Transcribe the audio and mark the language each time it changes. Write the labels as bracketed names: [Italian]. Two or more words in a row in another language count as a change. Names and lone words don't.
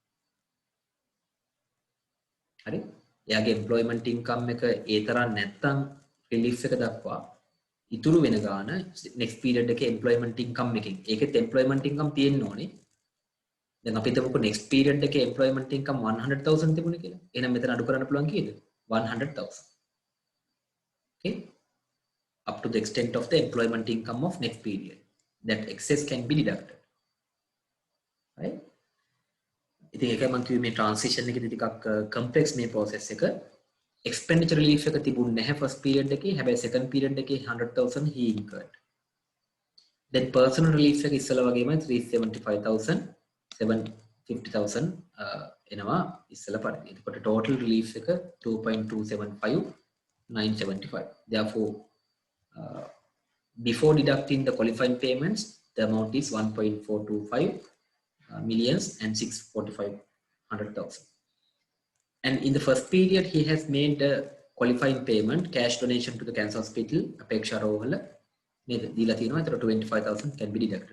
[Sinhala] හරි? එයාගේ [English] employment income [Sinhala] එක ඒ තරම් නැත්තම් relief එක දක්වා ඉතුරු වෙන ගාන [English] next period [Sinhala] එකේ [English] employment income [Sinhala] එකෙන් ඒකෙත් [English] employment income [Sinhala] තියෙන්න ඕනේ. දැන් අපි හිතමුකෝ [English] next period [Sinhala] එකේ [English] employment income [Sinhala] 100,000 තිබුණේ කියලා. එහෙනම් මෙතන අඩු කරන්න පුළුවන් කීයද? 100,000. [English] Okay? Up to the extent of the employment income of next period. That excess can be deducted. Right? [Sinhala] ඉතින් ඒකයි මම කිව්වේ මේ transition එකේදී ටිකක් complex මේ process එක. [English] Expenditure relief [Sinhala] එක තිබුණ නැහැ [English] first period [Sinhala] එකේ. හැබැයි [English] second period [Sinhala] එකේ 100,000 [English] he incurred. Then personal relief [Sinhala] එක ඉස්සලා වගේම 375,000 750,000 එනවා ඉස්සලා පරිදි. එතකොට [English] total relief [Sinhala] එක 2.275,975. [English] Therefore before deducting the qualifying payments, the amount is 1.425 millions and 645,000. And in the first period, he has made a qualifying payment, cash donation to the cancer hospital, Apeksha Rovala, 25,000 can be deducted.